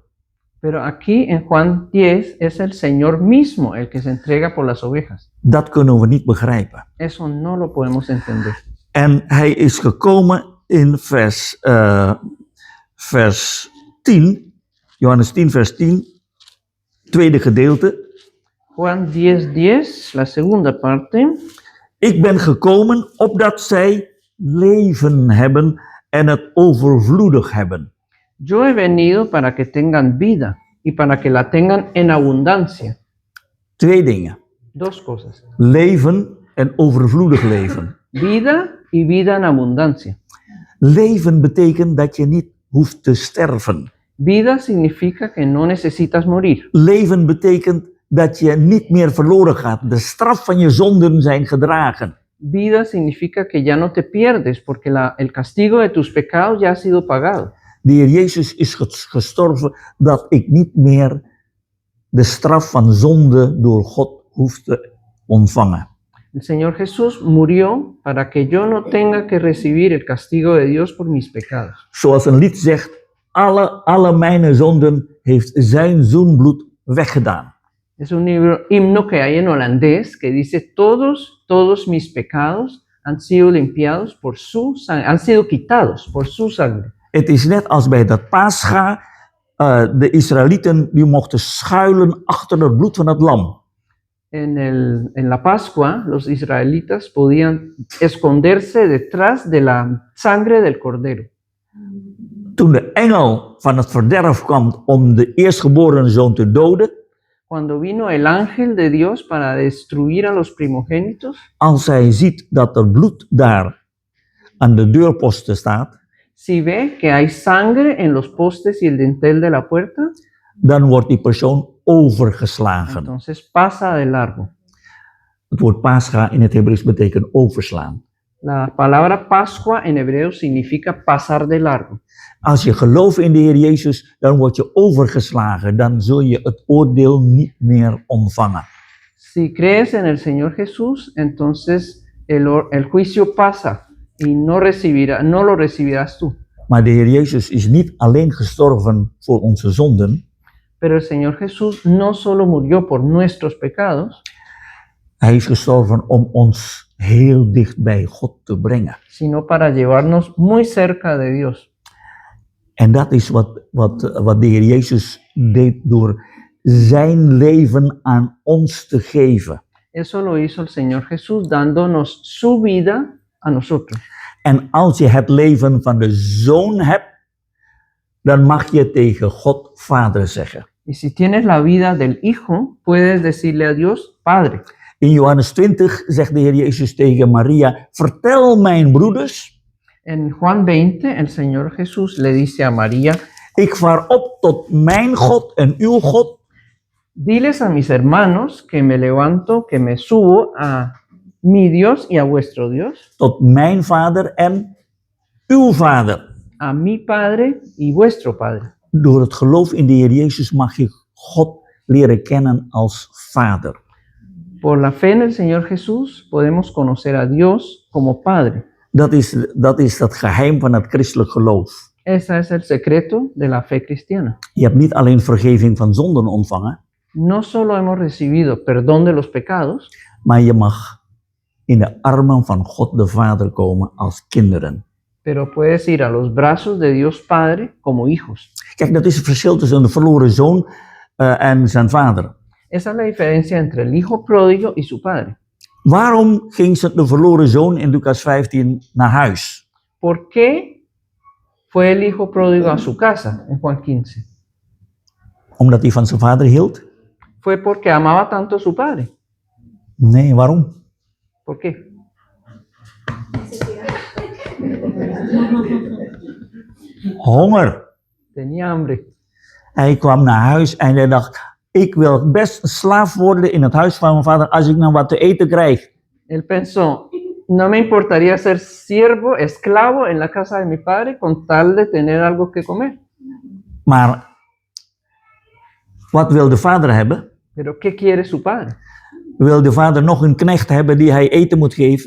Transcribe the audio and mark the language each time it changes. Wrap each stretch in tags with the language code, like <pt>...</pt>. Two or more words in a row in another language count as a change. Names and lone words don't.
<es>Pero aquí en Juan 10 es el Señor mismo el que se entrega por las ovejas.</es> <nl>Dat kunnen we niet begrijpen.</nl> <es>Eso no lo podemos entender.</es> <nl>En hij is gekomen in vers 10, Johannes 10 vers 10, tweede gedeelte.</nl> <es>Juan 10:10, la segunda parte.</es> <nl>Ik ben gekomen opdat zij leven hebben en het overvloedig hebben.</nl> <es>Yo he venido para que tengan vida y para que la tengan en abundancia.</es> <nl>Twee dingen.</nl> <es>Dos cosas.</es> <nl>Leven en overvloedig leven.</nl> <es>Vida y vida en abundancia.</es> <nl>Leven betekent dat je niet hoeft te sterven.</nl> <es>Vida significa que no necesitas morir.</es> <nl>Leven betekent dat je niet meer verloren gaat. De straf van je zonden zijn gedragen.</nl> <es>Vida significa que ya no te pierdes porque el castigo de tus pecados ya ha sido pagado.</es> <nl>De Heer Jezus is gestorven dat ik niet meer de straf van zonde door God hoef te ontvangen.</nl> <es>El Señor Jesús murió para que yo no tenga que recibir el castigo de Dios por mis pecados.</es> <nl>Zoals een lied zegt, alle mijn zonden heeft zijn zoenbloed weggedaan.</nl> <es>Es un himno que hay en holandés que dice todos mis pecados han sido limpiados por su sangre, han sido quitados por su sangre.</es> <nl>Het is net als bij dat Pascha, de Israëlieten die mochten schuilen achter het bloed van het lam.</nl> <es>En la Pascua, los israelitas podían esconderse detrás de la sangre del cordero.</es> <nl>Toen de engel van het verderf kwam om de eerstgeboren zoon te doden,</nl> <es>Cuando vino el ángel de Dios para destruir a los primogénitos,</es> <nl>als hij ziet dat er bloed daar aan de deurposten staat,</nl> <es>si ve que hay sangre en los postes y el dintel de la puerta,</es> <nl>dan wordt die persoon overgeslagen.</nl> <es>entonces pasa de largo.</es> <nl>Het woord Pascha in het Hebreeuws betekent overslaan.</nl> <es>La palabra Pascua en hebreo significa pasar de largo.</es> <nl>Als je gelooft in de Heer Jezus, dan word je overgeslagen. Dan zul je het oordeel niet meer ontvangen.</nl> <es>Si crees en el Señor Jesús, entonces el juicio pasa y no lo recibirás tú.</es> <nl>Maar de Heer Jezus is niet alleen gestorven voor onze zonden.</nl> <es>Pero el Señor Jesús no solo murió por nuestros pecados,</es> <nl>Hij is gestorven om ons heel dicht bij God te brengen.</nl> <es>sino para llevarnos muy cerca de Dios.</es> <nl>En dat is wat de Heer Jezus deed door zijn leven aan ons te geven.</nl> <es>Eso lo hizo el Señor Jesús dándonos su vida a nosotros.</es> <nl>En als je het leven van de Zoon hebt, dan mag je tegen God Vader zeggen.</nl> <es>Y si tienes la vida del Hijo, puedes decirle a Dios, Padre.</es> <nl>In Johannes 20 zegt de Heer Jezus tegen Maria, vertel mijn broeders,</nl> <es>En Juan 20, el Señor Jesús le dice a María,</es> <nl>ik vaar op tot mijn God en uw God,</nl> <es>diles a mis hermanos que me levanto, que me subo a mi Dios y a vuestro Dios,</es> <nl>tot mijn Vader en uw Vader.</nl> <es>a mi Padre y vuestro Padre.</es> <nl>Door het geloof in de Heer Jezus mag je God leren kennen als Vader.</nl> <es>Por la fe en el Señor Jesús podemos conocer a Dios como Padre.</es> <nl>Dat is dat geheim van het christelijk geloof.</nl> <es>Ese es el secreto de la fe cristiana.</es> <nl>Je hebt niet alleen vergeving van zonden ontvangen,</nl> <es>No solo hemos recibido perdón de los pecados,</es> <nl>maar je mag in de armen van God de Vader komen als kinderen.</nl> <es>pero puedes ir a los brazos de Dios Padre como hijos.</es> <nl>Kijk, dat is het verschil tussen de verloren zoon en zijn vader.</nl> <es>Esa es la diferencia entre el hijo pródigo y su padre.</es> <nl>Waarom ging de verloren zoon in Lucas 15 naar huis?</nl> <es>¿Por qué fue el hijo pródigo a su casa en Juan 15?</es> <nl>Omdat hij van zijn vader hield?</nl> <es>Fue porque amaba tanto a su padre.</es> <nl>Nee, waarom?</nl> <es>¿Por qué?</es> <nl>Honger.</nl> <es>Tenía hambre.</es> <nl>Hij kwam naar huis en hij dacht, ik wil best een slaaf worden in het huis van mijn vader als ik nou wat te eten krijg.</nl> <es>Él pensó, no me importaría ser siervo, esclavo en la casa de mi padre con tal de tener algo que comer.</es> <nl>Maar wat wil de vader hebben?</nl> <es>Pero ¿qué quiere su padre?</es> <nl>Wil de vader nog een knecht hebben die hij eten moet geven?</nl>